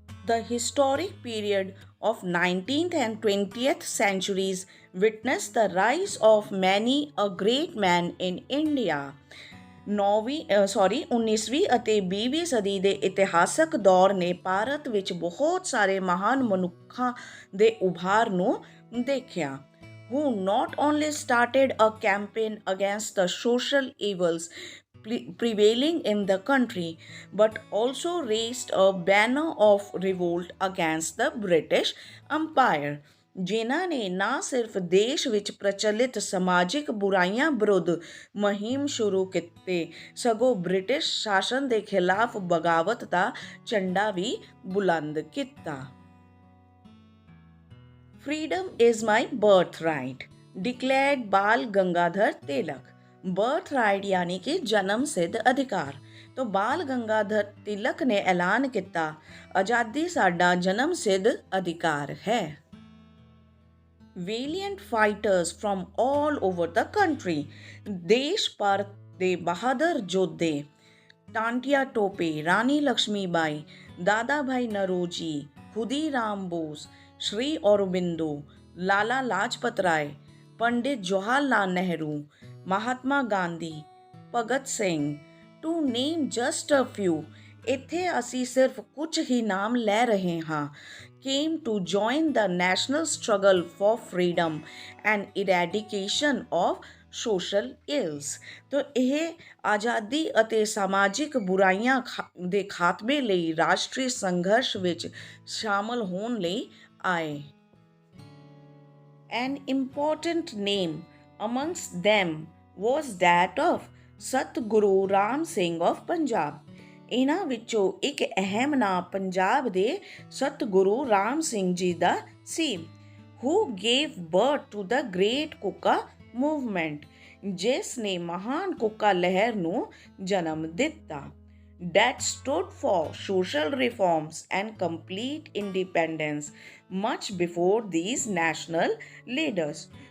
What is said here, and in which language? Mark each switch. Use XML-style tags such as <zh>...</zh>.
<en>The historic period of 19th and 20th centuries witnessed the rise of many a great man in India.</en> <pa>19ਵੀਂ ਅਤੇ 20ਵੀਂ ਸਦੀ ਦੇ ਇਤਿਹਾਸਕ ਦੌਰ ਨੇ ਭਾਰਤ ਵਿੱਚ ਬਹੁਤ ਸਾਰੇ ਮਹਾਨ ਮਨੁੱਖਾਂ ਦੇ ਉਭਾਰ ਨੂੰ ਦੇਖਿਆ,</pa> <en>who not only started a campaign against the social evils prevailing in the country, but also raised a banner of revolt against the British Empire,</en> <pa>ਜਿਨ੍ਹਾਂ ਨੇ ਨਾ ਸਿਰਫ ਦੇਸ਼ ਵਿੱਚ ਪ੍ਰਚਲਿਤ ਸਮਾਜਿਕ ਬੁਰਾਈਆਂ ਵਿਰੁੱਧ ਮੁਹਿੰਮ ਸ਼ੁਰੂ ਕੀਤੀ, ਸਗੋਂ ਬ੍ਰਿਟਿਸ਼ ਸ਼ਾਸਨ ਦੇ ਖਿਲਾਫ ਬਗਾਵਤ ਦਾ ਝੰਡਾ ਵੀ ਬੁਲੰਦ ਕੀਤਾ।</pa> <en>Freedom is my birthright, declared Bal Gangadhar Tilak.</en> <hi>बर्थ राइट यानी कि जन्म सिद्ध अधिकार। तो बाल गंगाधर तिलक ने ऐलान किया, आज़ादी</hi> <pa>साडा</pa> <hi>जन्म सिद्ध अधिकार है।</hi> <en>Valiant fighters from all over the country,</en> <pa>देश भर ਦੇ ਬਹਾਦਰ ਯੋਧੇ</pa> <en>Tantia Tope, Rani Lakshmibai, Dadabhai Naoroji, Khudiram Bose, Shri Aurobindo, Lala Lajpat Rai, Pandit Jawaharlal Nehru, Mahatma Gandhi, Bhagat Singh, to name just a few,</en> <pa>ਇੱਥੇ ਅਸੀਂ ਸਿਰਫ ਕੁਝ ਹੀ ਨਾਮ ਲੈ ਰਹੇ ਹਾਂ,</pa> <en>came to join the national struggle for freedom and eradication of social ills।</en> <pa>ਤੋ ਇਹ ਆਜ਼ਾਦੀ ਅਤੇ ਸਮਾਜਿਕ ਬੁਰਾਈਆਂ ਦੇ ਖਾਤਮੇ ਲਈ ਰਾਸ਼ਟਰੀ ਸੰਘਰਸ਼ ਵਿੱਚ ਸ਼ਾਮਲ ਹੋਣ ਲਈ ਆਏ।</pa> <en>An important name amongst them was that of Satguru Ram Singh of Punjab.</en> <pa>ਇਹਨਾਂ ਵਿੱਚੋਂ ਇੱਕ ਅਹਿਮ ਨਾਂ ਪੰਜਾਬ ਦੇ ਸਤਿਗੁਰੂ ਰਾਮ ਸਿੰਘ ਜੀ ਦਾ ਸੀ,</pa> <en>who gave birth to the great Kuka movement,</en> <pa>ਜਿਸ ਨੇ ਮਹਾਨ ਕੁੱਕਾ ਲਹਿਰ ਨੂੰ ਜਨਮ ਦਿੱਤਾ,</pa> <en>that stood for social reforms and complete independence much before these national leaders।</en>